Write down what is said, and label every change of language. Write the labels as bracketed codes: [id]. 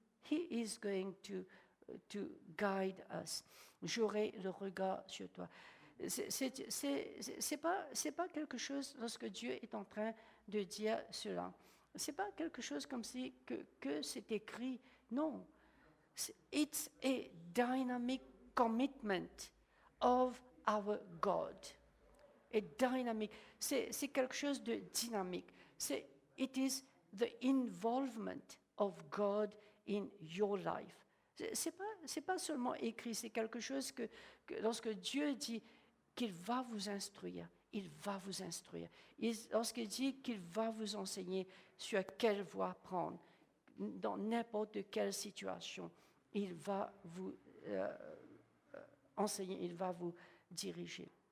[en] He is going to guide us. [fr] J'aurai le regard sur toi. C'est pas quelque chose lorsque Dieu est en train de dire cela. C'est pas quelque chose comme si que c'est écrit. Non. [en] It's a dynamic commitment of our God. A dynamic. [fr] C'est quelque chose de dynamique. [en] It is the involvement of God in your life. [fr] C'est pas seulement écrit, c'est quelque chose que lorsque Dieu dit qu'il va vous instruire, il va vous instruire. Lorsqu'il dit qu'il va vous enseigner sur quelle voie prendre, dans n'importe quelle situation, il va vous enseigner, il va vous diriger.